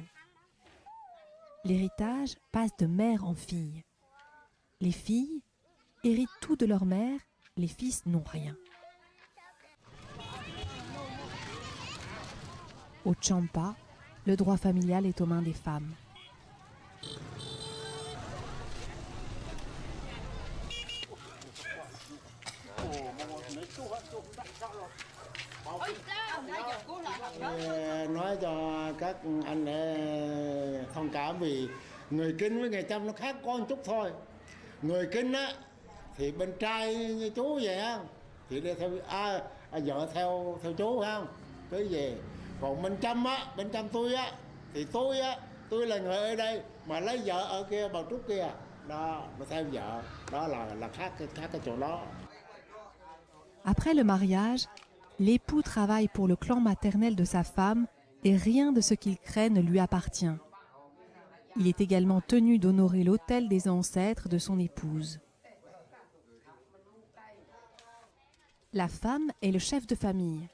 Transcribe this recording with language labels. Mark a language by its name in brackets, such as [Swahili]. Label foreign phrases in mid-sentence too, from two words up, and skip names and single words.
[French] L'héritage passe de mère en fille. Les filles héritent tout de leur mère, les fils n'ont rien. Au Champa, le droit familial est aux mains des femmes. [Vietnamese] Nói cho các anh để thông cảm vì người Kinh với người Chăm nó khác có một chút thôi. Người Kinh á thì bên trai như chú vậy á thì đi theo vợ theo chú phải không? Cứ về. Còn bên Chăm á, bên Chăm tôi á thì tôi là người ở đây mà lấy vợ ở kia Bào Trúc kia. Đó, nó theo vợ. Đó là khác cái chỗ đó. [French] Après le mariage, l'époux travaille pour le clan maternel de sa femme et rien de ce qu'il crée ne lui appartient. Il est également tenu d'honorer l'autel des ancêtres de son épouse. La femme est le chef de famille.